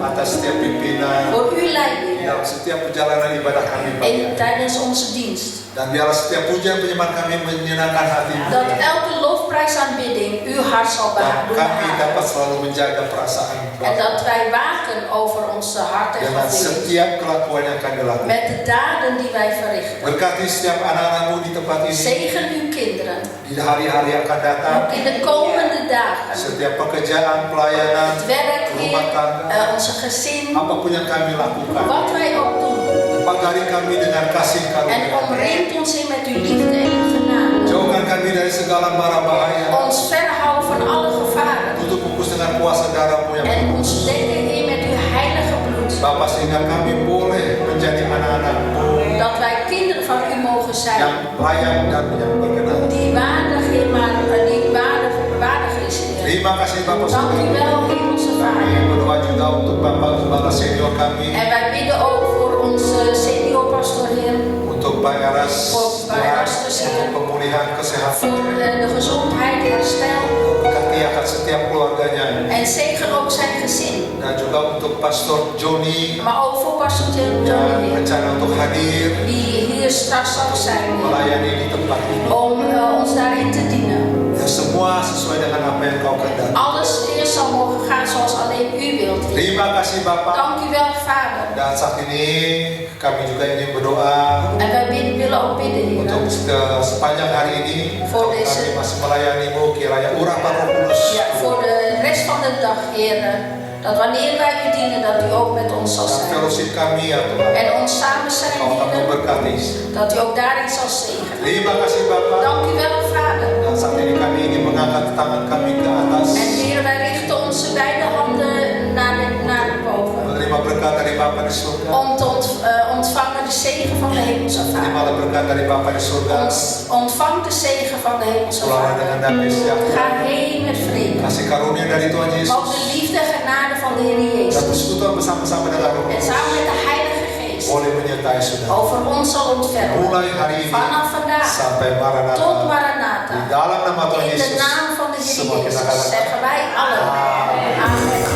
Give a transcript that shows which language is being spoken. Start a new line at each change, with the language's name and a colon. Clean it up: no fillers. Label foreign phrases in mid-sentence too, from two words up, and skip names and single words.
Indonesian: atas setiap pimpinan
Dutch: voor uw leiding
Indonesian: dalam setiap perjalanan ibadah kami pagi
Dutch: en
Indonesian: hari.
Dutch: tijdens onze dienst.
Indonesian: Dan biarlah setiap pujian penyembah kami menyenangkan hati-Mu.
Dutch: Dat elke lofprijsaanbidding uw hart zal
Indonesian: Dan kami dapat
Dutch: behagen.
Indonesian: selalu menjaga perasaan
Dutch: En dat wij waken over onze hart en
Indonesian: dengan
Dutch: gevoelens.
Indonesian: setiap kelakuan yang kami lakukan.
Dutch: Met de daden die wij verrichten.
Indonesian: Berkati setiap anak-anak-Mu di tempat ini
Dutch: Zegen uw kinderen.
Indonesian: di hari-hari yang akan datang.
Dutch: Ook in de komende dagen.
Indonesian: Setiap pekerjaan, pelayanan,
Dutch: Het werk
Indonesian: rumah
Dutch: in
Indonesian: tangga,
Dutch: onze gezin.
Indonesian: apapun yang kami lakukan,
Dutch: Wat wij ook doen.
Indonesian: pagari kami dengan kasih
Dutch: En
Indonesian: karunia.
Dutch: omringt ons in met uw liefde en uw genade.
Indonesian: Jauhkan kami dari segala mara bahaya.
Dutch: Ons verhouden van alle
Indonesian: kuasa darah-Mu yang
Dutch: En ons dekken, Heer, met uw heilige bloed.
Indonesian: Bapa, sehingga kami boleh menjadi anak-anak-Mu
Dutch: Dat wij kinderen van u mogen zijn.
Indonesian: yang layak dan yang berkenan.
Dutch: Die waardig, Heer, maar die waardig is, Heer.
Indonesian: Terima kasih Bapak
Dutch: Dank u wel, Hemelse
Indonesian: Kami
Dutch: Vader.
Indonesian: berdoa juga untuk Bapak Gembala senior kami,
Dutch: En wij bidden ook voor onze senior pastor, Heer.
Indonesian: untuk Pak Eras,
Dutch: Voor Pak Eras, Heer.
Indonesian: untuk pemulihan kesehatan.
Dutch: Voor de gezondheid, herstel.
Indonesian: Berkati akan setiap keluarganya.
Dutch: En zegen ook zijn gezin.
Indonesian: Dan juga untuk Pastor Joni
Dutch: Maar ook voor pastor
Indonesian: yang
Dutch: Johnny, Heer.
Indonesian: rencana untuk hadir
Dutch: Die hier straks zal zijn, Heer.
Indonesian: melayani di tempat ini.
Dutch: Om ons daarin te dienen.
Indonesian: Ya, semua sesuai dengan apa yang Kau kehendaki.
Dutch: Alles eerst zal mogen gaan zoals alleen u wilt, Heer.
Indonesian: Terima kasih Bapak.
Dutch: Dank u wel, Vader.
Indonesian: Dan saat ini kami juga ingin berdoa
Dutch: En wij willen ook bidden, Heer.
Indonesian: untuk sepanjang hari ini
Dutch: Voor
Indonesian: kami
Dutch: deze-
Indonesian: masih melayani-Mu, kiranya urapan Roh Kudus
Dutch: Ja, voor de rest van de dag, Heer. Dat wanneer wij u dienen, dat u ook met ons zal
Indonesian: dan
Dutch: zijn.
Indonesian: fellowship kami ya Tuhan.
Dutch: En ons samen zijn,
Indonesian: Kau akan
Dutch: Heer.
Indonesian: memberkati.
Dutch: Dat u ook daarin zal zegenen.
Indonesian: Terima kasih Bapak.
Dutch: Dank u wel, Vader.
Indonesian: Dan saat ini kami ingin mengangkat tangan kami ke atas,
Dutch: En Heer, wij richten onze beide handen naar boven.
Indonesian: menerima berkat dari Bapa di surga.
Dutch: Om te ontvangen de zegen van de Hemelse
Indonesian: Terimalah
Dutch: Vader.
Indonesian: berkat dari Bapa di surga.
Dutch: Ontvang de zegen van de Hemelse
Indonesian: Pulanglah dengan
Dutch: Vader.
Indonesian: damai sejahtera.
Dutch: Ga heen met vrede.
Indonesian: Kasih karunia dari Tuhan Yesus
Dutch: Ook de liefde en genade van de Heer
Indonesian: dan
Dutch: Jezus.
Indonesian: persekutuan bersama-sama dengan Roh
Dutch: En
Indonesian: Kudus
Dutch: samen met de Heilige Geest
Indonesian: boleh menyertai saudara.
Dutch: over ons zal ontfermen.
Indonesian: Mulai hari ini
Dutch: Vanaf vandaag
Indonesian: sampai Maranatha.
Dutch: tot
Indonesian: Di
Dutch: Maranatha.
Indonesian: dalam nama Tuhan
Dutch: In de
Indonesian: Yesus.
Dutch: naam van de Heer
Indonesian: Semua kita
Dutch: Jezus
Indonesian: katakan
Dutch: zeggen wij allen.
Indonesian: Amen.
Dutch: Amen.